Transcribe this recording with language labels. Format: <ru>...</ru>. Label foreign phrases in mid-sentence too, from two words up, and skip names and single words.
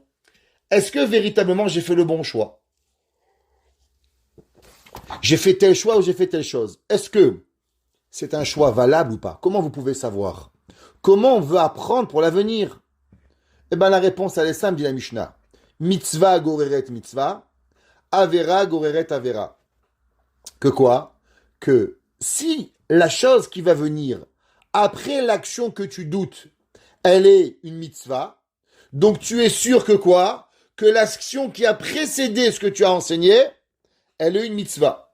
<fr>Est-ce que véritablement j'ai fait le bon choix? J'ai fait tel choix ou j'ai fait telle chose? Est-ce que c'est un choix valable ou pas? Comment vous pouvez savoir? Comment on veut apprendre pour l'avenir? Eh bien, la réponse, elle est simple, dit la Mishnah.</fr> <he>מצוה גוררת מצוה, עבירה גוררת עבירה.</he> <fr>Que quoi? Que si la chose qui va venir après l'action que tu doutes, elle est une mitzvah, donc tu es sûr que quoi? Que l'action qui a précédé ce que tu as enseigné, elle est une mitzvah.</fr>